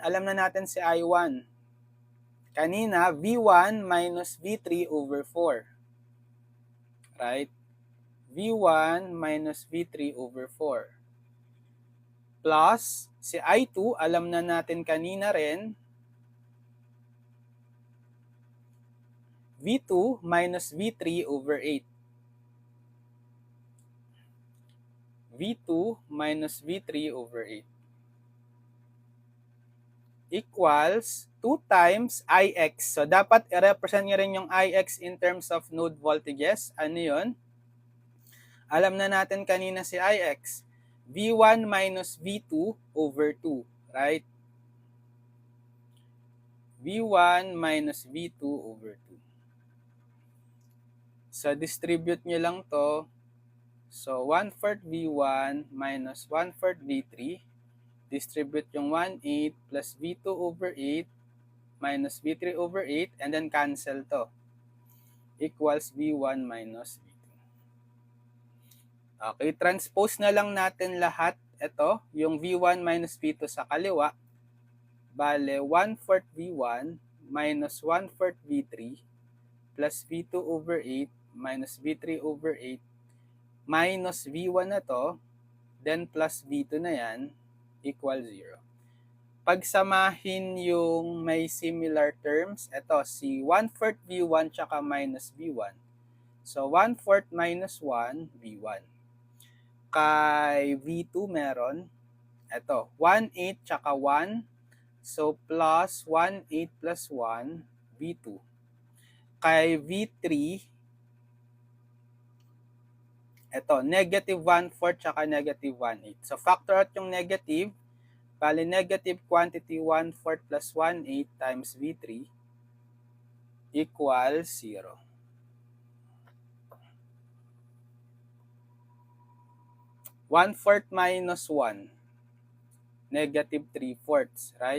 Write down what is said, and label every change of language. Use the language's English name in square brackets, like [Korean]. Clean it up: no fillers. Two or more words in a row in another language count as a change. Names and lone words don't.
[Filipino] Alam na natin si I1. Kanina, [English] V1 minus V3 over 4. Right? V1 minus V3 over 4. Plus, [Filipino] si I2, alam na natin kanina rin, [English] V2 minus V3 over 8. V2 minus V3 over 8 equals 2 times Ix. So, [Filipino] dapat i-represent nyo rin yung Ix [English] in terms of node voltages. [Filipino] Ano yun? Alam na natin kanina si Ix. [English] V1 minus V2 over 2. Right? V1 minus V2 over 2. [Filipino] So, distribute nyo lang to. [English] So, 1/4 V1 minus 1/4 V3. Distribute yung 1/8 plus V2 over 8 minus V3 over 8 and then cancel to. Equals V1 minus V2. [Filipino] Okay, transpose na lang natin lahat. Ito, yung [English] V1 minus V2 [Filipino] sa kaliwa. [English] Bale, 1/4 V1 minus 1/4 V3 plus V2 over 8 minus V3 over 8 minus V1 [Filipino] na to, [English] then plus V2 [Filipino] na yan, [English] equal 0. [Filipino] Pagsamahin yung may [English] similar terms, [Filipino] ito, si [English] 1/4 V1 [Filipino] tsaka [English] minus V1. So, 1/4 minus 1, V1. [Filipino] Kay V2 meron, ito, 1/8 tsaka 1. [English] So, plus 1/8 plus 1, V2. [Filipino] Kay V3, [English] ito, negative 1/4 tsaka negative 1/8. So, factor out yung negative. [Filipino] Bali, [English] negative quantity 1/4 plus 1/8 times V3 equals 0. One-fourth minus 1, negative 3/4, right?